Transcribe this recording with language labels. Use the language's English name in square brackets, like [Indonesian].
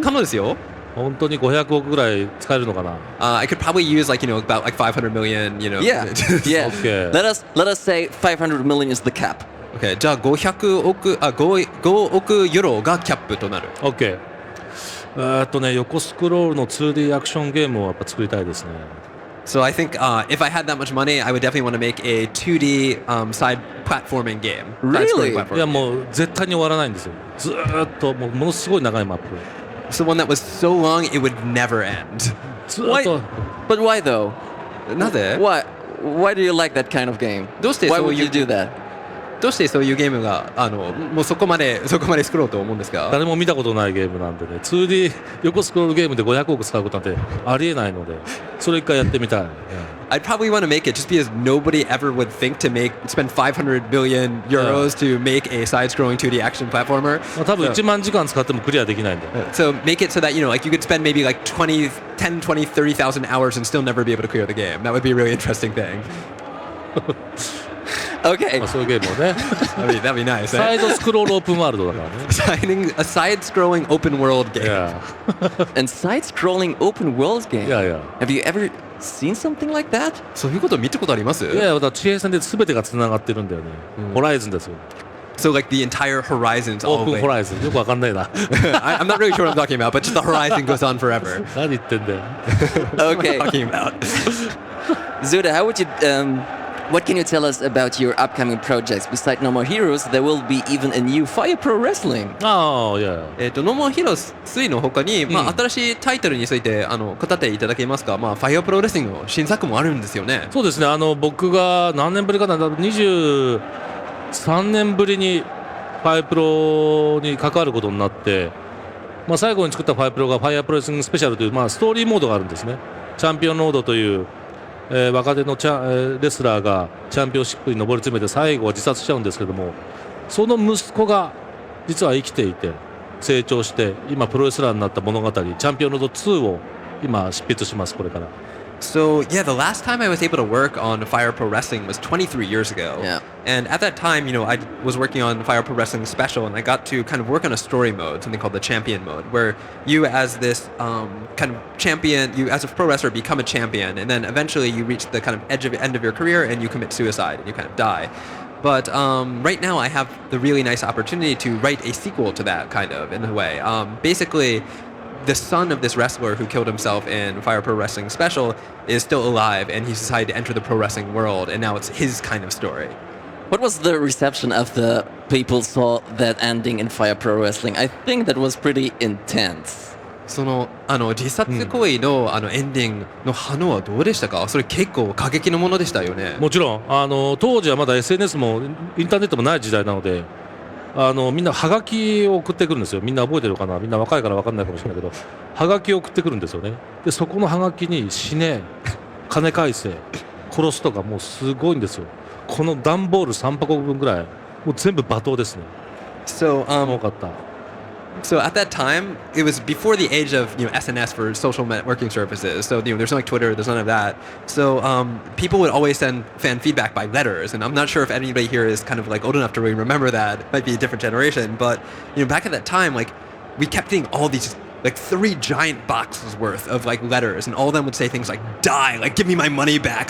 [Japanese] 可能ですよ。本当に500億ぐらい使えるのかな。 [English] I could probably use about like 500 million. Yeah. Yeah. Okay. Let us say 500 million is the cap. Okay. [Japanese] じゃあ5億ユーロがキャップとなる。 [English] OK。 [Japanese] 横スクロールの 2D アクションゲームをやっぱ作りたいですね。 [English] So I think if I had that much money, I would definitely want to make a 2D side platforming game. Really? [Japanese] いやもう絶対に終わらないんですよ。ずーっとものすごい長いマップ。 [English] It's the one that was so long it would never end. [Japanese] ずーっと。 [English] But why though? [Japanese] なぜ？ [English] Why do you like that kind of game? [Japanese] どうして [English] Why [Japanese] そう [English] would [Japanese] い [English] you [Japanese] う [English] do that? [Japanese] どうしてそういうゲームがもうそこまで作ろうと思うんですか？誰も見たことないゲームなんでね。2D 横スクロールゲームで500億使うことなんてありえないので、それ一回やってみたい。 [English] I'd probably want to make it just because nobody ever would think to spend 500 billion euros to make a side-scrolling 2D action platformer. [Japanese] 多分1万時間使ってもクリアできないんで。 [English] So make it so that like you could spend maybe like 10, 20, 30,000 hours and still never be able to clear the game. That would be a really interesting thing. Okay. [Japanese] まあ、そういうゲームをね [English] That'd be nice. [Japanese] サイドスクロールオープンワールドだからね [English] Signing a side-scrolling open world game. Yeah. And side-scrolling open world game. Yeah. Have you ever seen something like that? [Japanese] そういうこと見たことあります？いやだから地平線で全てがつながってるんだよね、ホライズンですよ [English] So like the entire horizon's [Japanese] オ [English] all [Japanese] ープン [English] way. [Japanese] ホライズンよくわかんないな [English] I'm not really sure what I'm talking about, but just the horizon goes on forever. [Japanese] 何言ってんだよ [English] Okay. What am I talking about? Zuda, how would you... what can you tell us about your upcoming projects? Besides No More Heroes, there will be even a new Fire Pro Wrestling. [Japanese] ああいや No More Heroes 3の他に、まあ、新しいタイトルについて語っていただけますか？まあ、Fire Pro Wrestling の新作もあるんですよね。そうですね僕が何年ぶりかな23年ぶりにファイプロに関わることになって、まあ、最後に作ったファイプロがファイアプロレスリングスペシャルという、まあ、ストーリーモードがあるんですね。チャンピオンロードという、若手のレスラーがチャンピオンシップに上り詰めて最後は自殺しちゃうんですけども、その息子が実は生きていて成長して今プロレスラーになった物語チャンピオンロード2を今執筆しますこれから。 [English] So yeah, the last time I was able to work on Fire Pro Wrestling was 23 years ago. Yeah. And at that time, I was working on Fire Pro Wrestling Special, and I got to kind of work on a story mode, something called the Champion mode, where you as this kind of champion, you as a pro wrestler become a champion, and then eventually you reach the kind of end of your career, and you commit suicide, and you kind of die. But right now, I have the really nice opportunity to write a sequel to that, kind of, in a way. Basically, the son of this wrestler who killed himself in Fire Pro Wrestling Special is still alive, and he's decided to enter the pro wrestling world, and now it's his kind of story. What was the reception of the people saw that ending in Fire Pro Wrestling? I think that was pretty intense. [Japanese] その自殺行為のエンディングの反応はどうでしたか？それ結構過激なものでしたよね。もちろん当時はまだ SNS もインターネットもない時代なのでみんなハガキを送ってくるんですよ。みんな覚えてるかな、みんな若いから分かんないかもしれないけどハガキを送ってくるんですよね。でそこのハガキに死ね金返せ殺すとかもうすごいんですよ。この段ボール3箱分ぐらいもう全部罵倒ですね。 [English] So, [Japanese] 多かった。 [English] So at that time, it was before the age of SNS for social networking services. So there's no like Twitter, there's none of that. So people would always send fan feedback by letters, and I'm not sure if anybody here is kind of like old enough to really remember that. It might be a different generation, but back at that time, like we kept getting all these like 3 giant boxes worth of like letters, and all of them would say things like "Die," like "Give me my money back."